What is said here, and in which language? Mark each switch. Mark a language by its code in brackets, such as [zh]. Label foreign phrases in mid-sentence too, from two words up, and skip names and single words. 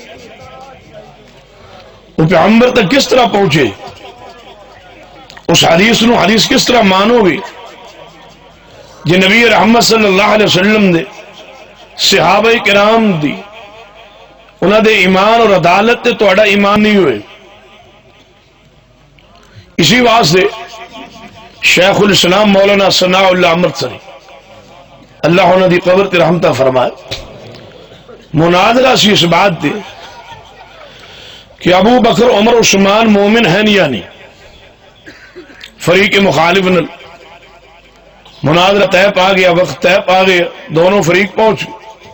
[ur] وہ پیغمبر تک کس طرح پہنچے؟ [pa] اس حدیث نو حدیث کس طرح مانو گی جی نبی رحمت [ar] صلی اللہ علیہ وسلم [pa] دے صحابہ کرام دی انہاں دے ایمان اور عدالت تے تہاڈا ایمان نہیں ہوئے. اسی واسطے شیخ الاسلام مولانا ثناء اللہ امرتسری اللہ انہاں دی قبر تے رحمتہ فرمائے مناظرہ سی اس بات تے کہ ابو بکر عمر عثمان مومن ہیں یا نہیں. [ur] فریق مخالف نے مناظرہ طے پا گیا، وقت طے پا گیا، دونوں فریق پہنچ گئے.